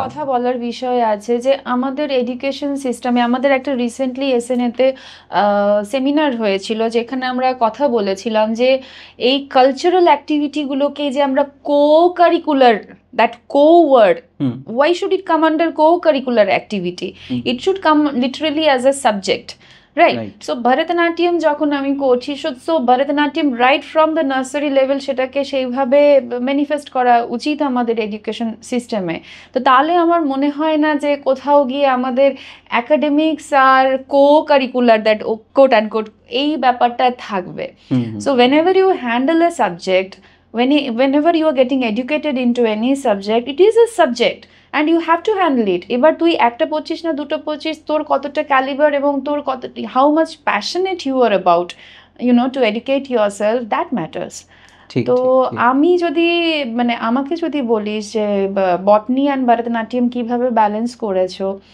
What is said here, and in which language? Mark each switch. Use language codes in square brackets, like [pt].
[bn] কথা বলার বিষয় আছে যে আমাদের এডুকেশন সিস্টেমে, আমাদের একটা রিসেন্টলি এসএনএতে সেমিনার হয়েছিল যেখানে আমরা কথা বলেছিলাম যে এই কালচারাল অ্যাক্টিভিটিগুলোকে যে আমরা co-curricular, [en] that co-word, why should it come under co-curricular activity? It should come literally as a subject. Right. [bn] So Bharatanatyam যখন আমি করছি, [en] so Bharatanatyam right from the nursery level [bn] সেটাকে সেইভাবে ম্যানিফেস্ট করা উচিত আমাদের এডুকেশন সিস্টেমে। তো তাহলে আমার মনে হয় না যে কোথাও গিয়ে আমাদের academics আর co-curricular, that coat and quote, এই ব্যাপারটা থাকবে। [en] So whenever you handle a subject, whenever you are getting educated into any subject, it is a subject and you have to handle it. [bn] এবার তুই একটা পড়ছিস না দুটো পড়ছিস, তোর কতটা ক্যালিবার এবং তোর কত, [en] how much passionate you are about, you know, to educate yourself, that matters. [bn] তো আমি যদি মানে আমাকে যদি বলিস যে বটনি অ্যান্ড ভরতনাট্যম কিভাবে ব্যালেন্স করেছো,